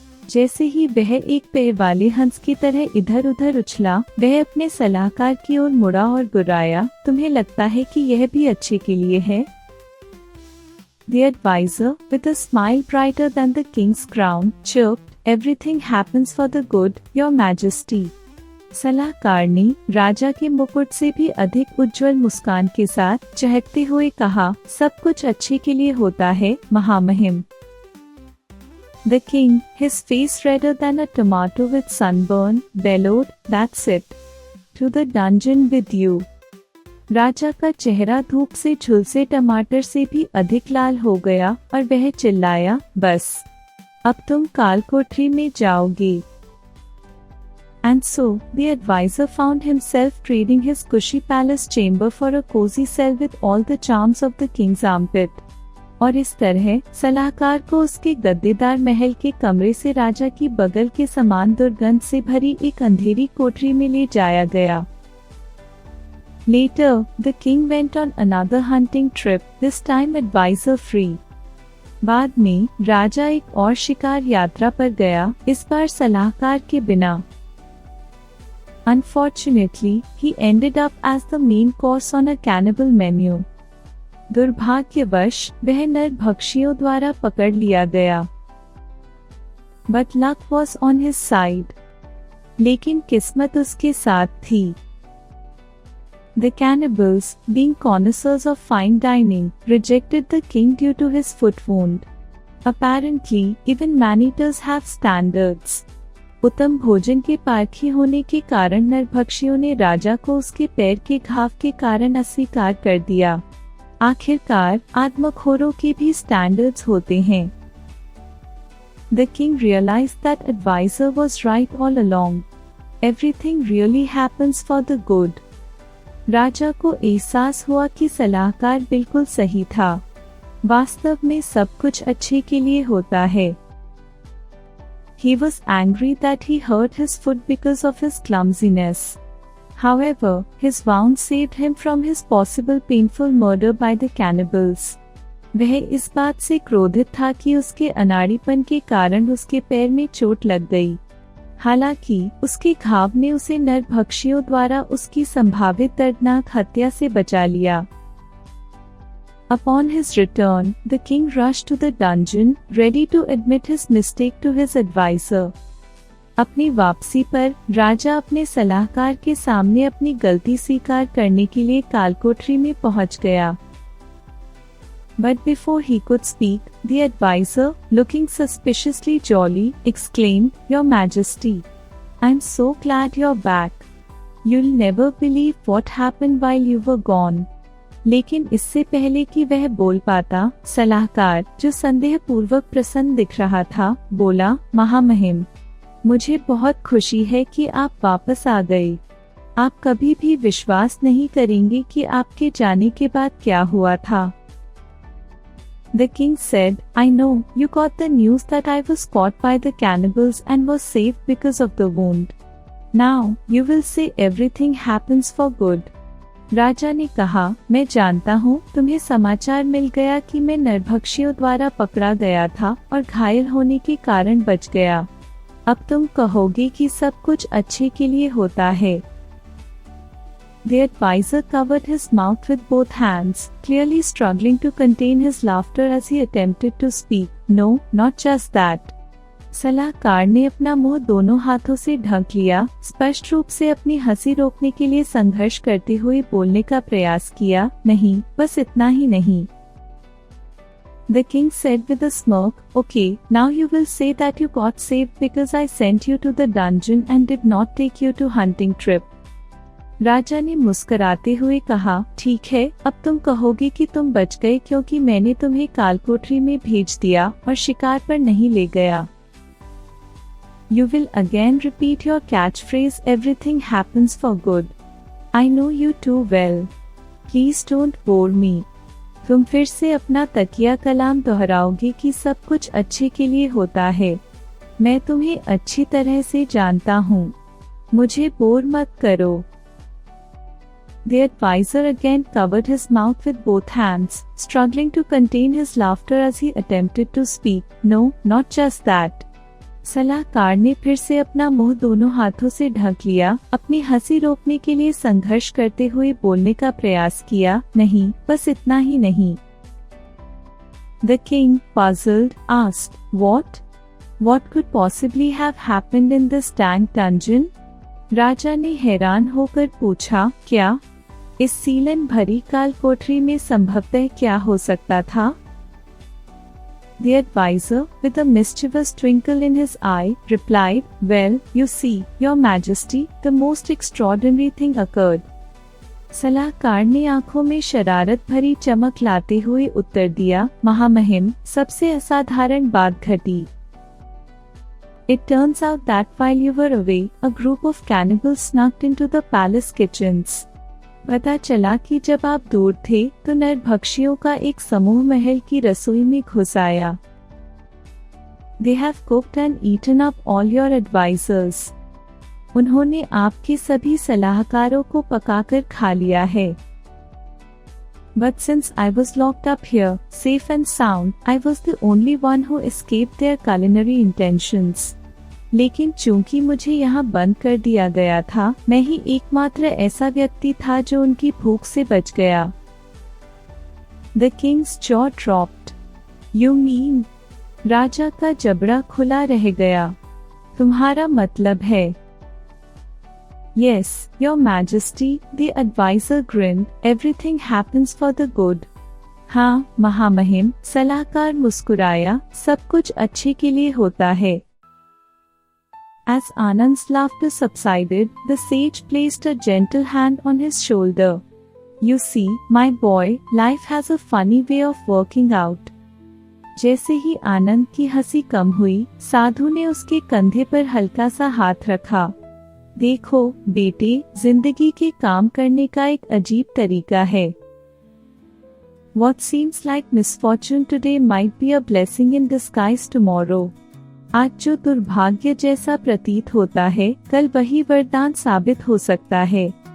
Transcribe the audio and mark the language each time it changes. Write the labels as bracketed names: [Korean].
[Hindi] जैसे ही वह एक पैर वाले हंस की तरह इधर उधर उछला, वह अपने सलाहकार की ओर मुड़ा और गुर्राया, तुम्हें लगता है कि यह भी अच्छे के लिए है? [English] The advisor, with a smile brighter than the king's crown, chirped, everything happens for the good, your majesty. [Hindi] सलाहकार ने राजा के मुकुट से भी अधिक उज्जवल मुस्कान के साथ चहकते हुए कहा, सब कुछ अच्छे के लिए होता है, महामहिम. [English] The king, his face redder than a tomato with sunburn, bellowed, that's it. To the dungeon with you. [Hindi] राजा का चेहरा धूप से झुलसे टमाटर से भी अधिक लाल हो गया और वह चिल्लाया, बस अब तुम काल कोठरी में जाओगे. [English] And so, the advisor found himself trading his cushy palace chamber for a cozy cell with all the charms of the king's armpit. [Hindi] और इस तरह सलाहकार को उसके गद्देदार महल के कमरे से राजा की बगल के समान दुर्गंध से भरी एक अंधेरी कोठरी में ले जाया गया. [English] Later, the king went on another hunting trip, this time advisor free. [Hindi] बाद में राजा एक और शिकार यात्रा पर गया, इस बार सलाहकार के बिना. [English] Unfortunately, he ended up as the main course on a cannibal menu. [Hindi] दुर्भाग्यवश वह नरभक्षियों द्वारा पकड़ लिया गया. [English] But luck was on his side. [Hindi] लेकिन किस्मत उसके साथ थी. [English] The cannibals, being connoisseurs of fine dining, rejected the king due to his foot wound. Apparently, even man-eaters have standards. [Hindi] उत्तम भोजन के पारखी होने के कारण नरभक्षियों ने राजा को उसके पैर के घाव के कारण अस्वीकार कर दिया. आखिरकार आदमखोरों के भी स्टैंडर्ड्स होते हैं. [English] The king realized that advisor was right all along. Everything really happens for the good. [Hindi] राजा को एहसास हुआ कि सलाहकार बिल्कुल सही था. वास्तव में सब कुछ अच्छे के लिए होता है. [English] He was angry that he hurt his foot because of his clumsiness. However, his wound saved him from his possible painful murder by the cannibals. [Hindi] वह इस बात से क्रोधित था कि उसके अनाड़ीपन के कारण उसके पैर में चोट लग गई. हालांकि उसके घाव ने उसे नरभक्षियों द्वारा उसकी संभावित दर्दनाक हत्या से बचा लिया. [English] Upon his return, the king rushed to the dungeon, ready to admit his mistake to his advisor. [Hindi] अपनी वापसी पर राजा अपने सलाहकार के सामने अपनी गलती स्वीकार करने के लिए कालकोठरी में पहुंच गया. [English] But before he could speak, the advisor, looking suspiciously jolly, exclaimed, "Your Majesty, I'm so glad you're back. You'll never believe what happened while you were gone." [Hindi] लेकिन इससे पहले कि वह बोल पाता, सलाहकार, जो संदेहपूर्वक प्रसन्न दिख रहा था, बोला, महामहिम, मुझे बहुत खुशी है कि आप वापस आ गए. आप कभी भी विश्वास नहीं करेंगे कि आपके जाने के बाद क्या हुआ था. [English] The king said, "I know, you got the news that I was caught by the cannibals and was saved because of the wound. Now, you will say everything happens for good." [Hindi] राजा ने कहा, मैं जानता हूँ तुम्हें समाचार मिल गया कि मैं नरभक्षियों द्वारा पकड़ा गया था और घायल होने के कारण बच गया. अब तुम कहोगे कि सब कुछ अच्छे के लिए होता है. [English] The advisor covered his mouth with both hands, clearly struggling to contain his laughter as he attempted to speak. No, not just that. [Hindi] सलाहकार ने अपना मुंह दोनों हाथों से ढक लिया, स्पष्ट रूप से अपनी हंसी रोकने के लिए संघर्ष करते हुए बोलने का प्रयास किया. नहीं, बस इतना ही नहीं. [English] The king said with a smirk, "Okay, now you will say that you got saved because I sent you to the dungeon and did not take you to hunting trip." [Hindi] राजा ने मुस्कुराते हुए कहा, ठीक है, अब तुम कहोगे कि तुम बच गए क्योंकि मैंने तुम्हें कालकोठरी में भेज दिया और शिकार पर नहीं ले गया. [English] You will again repeat your catchphrase, "Everything happens for good." I know you too well. Please don't bore me. [Hindi] तुम फिर से अपना तकिया कलाम दोहराओगे कि सब कुछ अच्छे के लिए होता है. मैं तुम्हें अच्छी तरह से जानता हूँ. मुझे बोर मत करो. [English] The advisor again covered his mouth with both hands, struggling to contain his laughter as he attempted to speak. No, not just that. [Hindi] सलाहकार ने फिर से अपना मुंह दोनों हाथों से ढक लिया, अपनी हंसी रोकने के लिए संघर्ष करते हुए बोलने का प्रयास किया. नहीं, बस इतना ही नहीं. [English] The king, puzzled, asked, "What? What could possibly have happened in this dank dungeon?" [Hindi] राजा ने हैरान होकर पूछा, क्या इस सीलन भरी काल कोठरी में संभवतः क्या हो सकता था? [English] The advisor, with a mischievous twinkle in his eye, replied, "Well, you see, Your Majesty, the most extraordinary thing occurred." [Hindi] सलाहकार ने आंखों में शरारत भरी चमक लाते हुए उत्तर दिया, महामहिम, सबसे असाधारण बात घटी. [English] It turns out that while you were away, a group of cannibals snuck into the palace kitchens. [Hindi] पता चला कि जब आप दूर थे तो नरभक्षियों का एक समूह महल की रसोई में घुस आया. [English] They have cooked and eaten up all your advisors. [Hindi] उन्होंने आपके सभी सलाहकारों को पकाकर खा लिया है. [English] But since I was locked up here, safe and sound, I was the only one who escaped their culinary intentions. [Hindi] लेकिन चूंकि मुझे यहाँ बंद कर दिया गया था, मैं ही एकमात्र ऐसा व्यक्ति था जो उनकी भूख से बच गया. [English] The king's jaw dropped. You mean? [Hindi] राजा का जबड़ा खुला रह गया। तुम्हारा मतलब है? [English] Yes, your majesty, the advisor grinned, everything happens for the good. [Hindi] हाँ, महामहिम, सलाहकार मुस्कुराया, सब कुछ अच्छे के लिए होता है। [English] As Anand's laughter subsided, the sage placed a gentle hand on his shoulder. You see, my boy, life has a funny way of working out. [Hindi] जैसे ही आनंद की हंसी कम हुई, साधु ने उसके कंधे पर हल्का सा हाथ रखा। देखो, बेटे, जिंदगी के काम करने का एक अजीब तरीका है। [English] What seems like misfortune today might be a blessing in disguise tomorrow. [Hindi] आज जो दुर्भाग्य जैसा प्रतीत होता है, कल वही वरदान साबित हो सकता है।